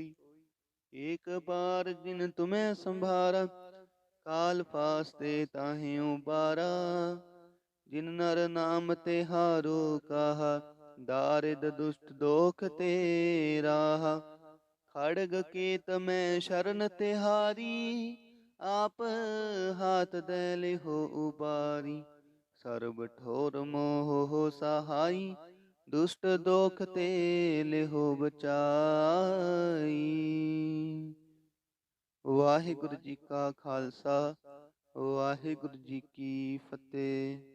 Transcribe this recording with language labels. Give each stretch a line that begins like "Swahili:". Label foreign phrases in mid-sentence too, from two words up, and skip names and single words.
Braj: एक बार जिन तुम्हें संभारा, काल फास्ते ताहि उबारा। जिन नर नाम ते हारो कहा, दारिद दुष्ट दोख ते राहा। खड़ग केत में शरण तिहारी, ਆਪ ਹਾਥ ਦੈ ਲਿਹੋ ਉਬਾਰੀ, ਸਰਬ ਠੋਰ ਮੋਹ ਸਹਾਈ, ਦੁਸ਼ਟ ਦੋਖ ਤੇ ਲਿਹੋ ਬਚਾਈ।
Punjabi: ਵਾਹਿਗੁਰੂ ਜੀ ਕਾ ਖਾਲਸਾ, ਵਾਹਿਗੁਰੂ ਜੀ ਕੀ ਫਤਿਹ।